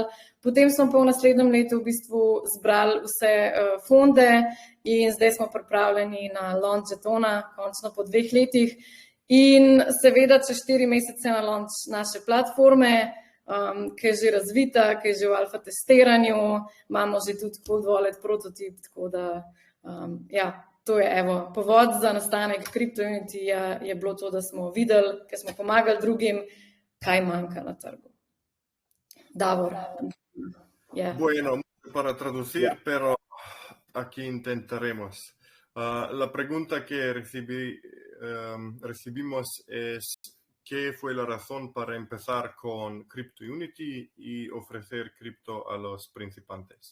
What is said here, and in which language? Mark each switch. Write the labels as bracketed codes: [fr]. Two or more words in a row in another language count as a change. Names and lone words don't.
[sl] Potem smo pa v naslednjem letu v bistvu zbrali vse fonde in zdaj smo pripravljeni na launch žetona, končno po 2 letih. In seveda čez 4 mesece na launch naše platforme, ki je že razvita, ki je že v alfa testiranju, imamo že tudi [en] cold wallet [sl] prototip, tako da to je povod za nastanek CryptoUnity je bilo to, da smo videli, ker smo pomagali drugim, kaj manjka na trgu. Davor. [es] Bueno, para traducir, pero aquí intentaremos. La pregunta que recibimos es: ¿qué fue la razón para empezar con CryptoUnity y ofrecer cripto a los principiantes?